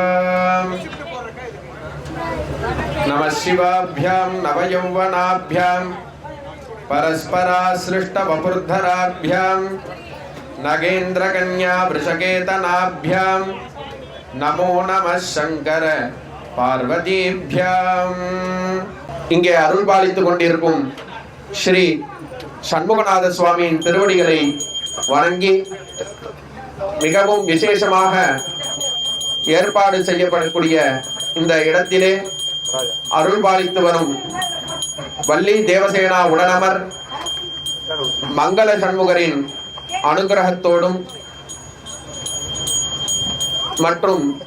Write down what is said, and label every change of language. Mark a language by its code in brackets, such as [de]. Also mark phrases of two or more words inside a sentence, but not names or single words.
[sa] नमः शिवाभ्यां नवयौवनाभ्यां परस्पराश्लिष्टवपुर्धराभ्यां नगेन्द्रकन्या वृषकेतनाभ्यां नमो नमः शंकर பார்வதிभ्यां। [ta] இங்கே அருள் பாலித்துக் கொண்டிருக்கும் ஸ்ரீ சண்முகநாத சுவாமியின் திருவடிகளை வணங்கி மிகவும் விசேஷமாக ஏற்பாடு செய்யப்படக்கூடிய இந்த இடத்திலே அருள் பாலித்து வரும் வள்ளி தேவசேனா உடனமர் மங்கள சண்முகரின் அனுகிரகத்தோடும் மற்றும்